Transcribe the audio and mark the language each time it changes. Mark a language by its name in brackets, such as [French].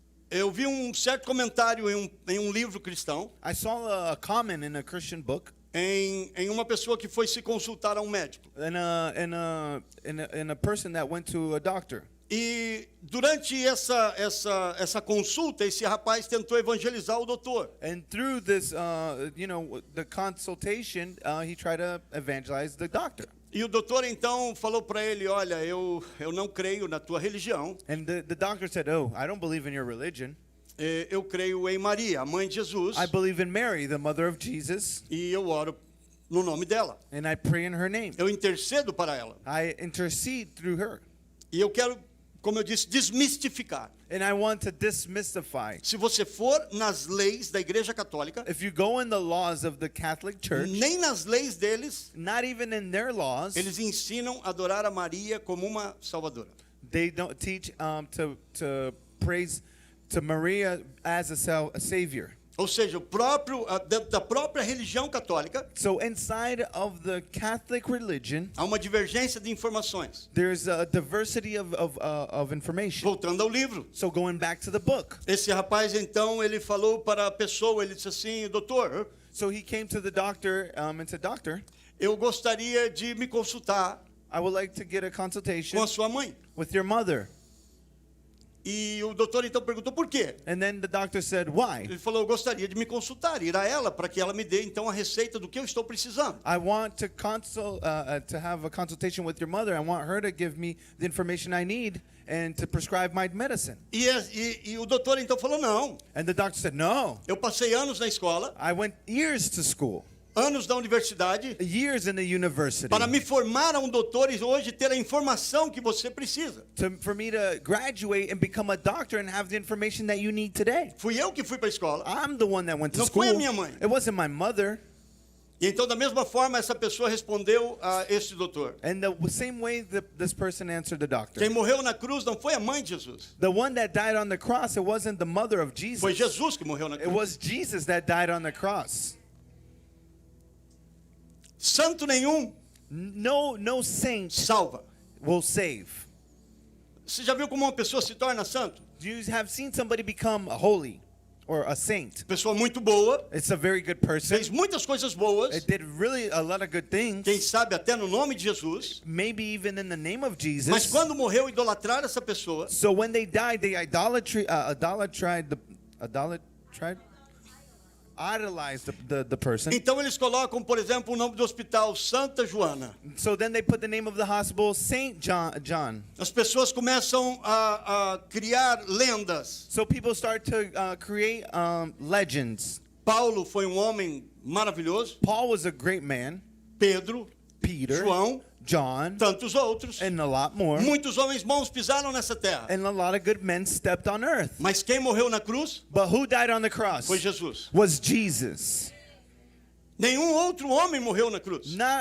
[Portuguese] Eu vi um certo comentário em um livro cristão, [English] I saw a comment in a Christian book [Portuguese] em uma pessoa que foi se consultar a um médico. [English] in a person that went to a doctor. [Portuguese] E durante essa consulta, esse rapaz tentou evangelizar o doutor. [English] And through this, the consultation, he tried to evangelize the doctor. [Portuguese] E o doutor então falou para ele, olha, eu não creio na tua religião, [English] And the doctor said, "Oh, I don't believe in your religion. [Portuguese] eu creio em Maria, a mãe de Jesus, [English] I believe in Mary, the mother of Jesus, [Portuguese] e eu oro no nome dela. [English] and I pray in her name. [Portuguese] Eu intercedo para ela. [English] I intercede through her. [Portuguese] E eu quero, como eu disse, desmistificar. [English] And I want to demystify. [Portuguese] Se você for nas leis da Igreja Católica, [English] If you go in the laws of the Catholic Church, [Portuguese] nem nas leis deles, [English] not even in their laws, [Portuguese] eles ensinam a adorar a Maria como uma salvadora. [English] they don't teach to praise to Maria as a savior. [Portuguese] Ou seja, da própria religião católica, [English] So inside of the Catholic religion, [Portuguese] há uma divergência de informações. [English] there's a diversity of information. [Portuguese] Voltando ao livro. [English] So going back to the book. [Portuguese] Esse rapaz, então, ele falou para a pessoa, ele disse assim, doutor, [English] So he came to the doctor and said, "Doctor, [Portuguese] eu gostaria de me consultar [English] I would like to get a consultation [Portuguese] com a sua mãe. [English] with your mother." [Portuguese] E o doutor, então, perguntou por quê? [English] And then the doctor said, "Why?" [Portuguese] Ele falou, eu gostaria de me consultar, ir a ela, para que ela me dê, então, a receita do que eu estou precisando. [English] "I want to to have a consultation with your mother. I want her to give me the information I need and to prescribe my medicine." [Portuguese] E o doutor, então, falou, não, [English] And the doctor said, "No. [Portuguese] eu passei anos na escola, [English] I went years to school, [Portuguese] anos na universidade, [English] years in the university, [Portuguese] para me formar a um doutor e hoje ter a informação que você precisa. [English] for me to graduate and become a doctor and have the information that you need today. [Portuguese] Fui eu que fui para a escola. [English] I'm the one that went to [Portuguese] Não [English] school. [Portuguese] foi a minha mãe. [English] It wasn't my mother." [Portuguese] E então, da mesma forma, essa pessoa respondeu a este doutor. [English] And the same way this person answered the doctor. [Portuguese] Quem morreu na cruz não foi a mãe de Jesus. [English] The one that died on the cross, it wasn't the mother of Jesus. [Portuguese] Foi Jesus que morreu na [English] It [Portuguese] cruz. [English] was Jesus that died on the cross. [Portuguese] Santo nenhum [English] No saint [Portuguese] salva. [English] will save. [Portuguese] Você já viu como uma pessoa se torna santo? [English] You have seen somebody become holy. or a saint. [Portuguese] Pessoa muito boa, [English] It's a very good person. [Portuguese] fez muitas coisas boas, [English] It did really a lot of good things. [Portuguese] quem sabe até no nome de Jesus. [English] Maybe even in the name of [Portuguese] Mas [English] Jesus. [Portuguese] quando morreu, idolatraram essa pessoa. [English] So when they died, they idolized the person. [Portuguese] Então eles colocam, por exemplo, o nome do hospital, Santa Joana. [English] So then they put the name of the hospital, Saint John. [Portuguese] As pessoas começam a criar lendas. [English] So people start to create legends. [Portuguese] Paulo foi um homem maravilhoso. [English] Paul was a great man. [Portuguese] Pedro, [English] Peter, [Portuguese] João, [English] John, [Portuguese] tantos outros. [English] and a lot more. [Portuguese] Muitos homens bons pisaram nessa terra. [English] And a lot of good men stepped on earth. [Portuguese] Mas quem morreu na cruz [English] But who died on the cross? [Portuguese] foi Jesus. [English] Was Jesus. [Portuguese] Nenhum outro homem morreu na cruz.